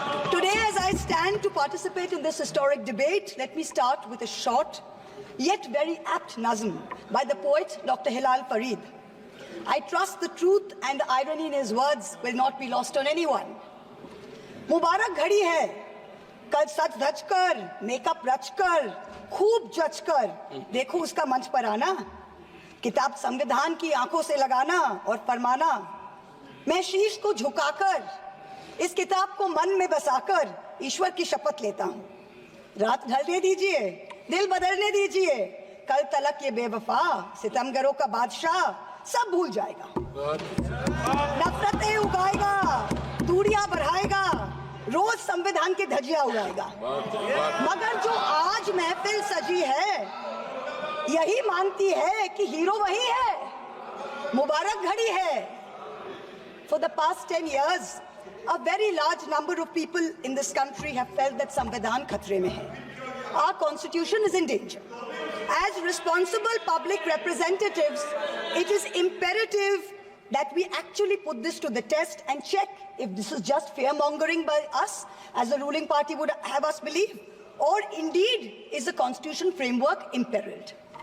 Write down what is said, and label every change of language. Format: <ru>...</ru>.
<en>Today, as I stand to participate in this historic debate, let me start with a short, yet very apt nazm by the poet Dr. Hilal Farid. I trust the truth and the irony in his words will not be lost on anyone.</en> <hi>मुबारक घड़ी है, कल सच धज कर, makeup रच कर, खूब जच कर, देखो उसका मंच पर आना, किताब संविधान की आंखों से लगाना और फरमाना, मैं शीश को झुकाकर, इस किताब को मन में बसाकर ईश्वर की शपथ लेता हूँ। रात ढलने दीजिए, दिल बदलने दीजिए, कल तलक ये बेवफा, सितमगरों का बादशाह सब भूल जाएगा। नफरतें उगाएगा, दूरियां बढ़ाएगा, रोज संविधान की धज्जियां उड़ाएगा। मगर जो आज महफिल सजी है, यही मानती है कि हीरो वही है। मुबारक घड़ी है।</hi> <en>For the past 10 years, a very large number of people in this country have felt that</en> <hi>Samvidhan khatre mein hai.</hi> <en>Our constitution is in danger. As responsible public representatives, it is imperative that we actually put this to the test and check if this is just fear-mongering by us, as the ruling party would have us believe, or indeed is the constitution framework imperiled.</en>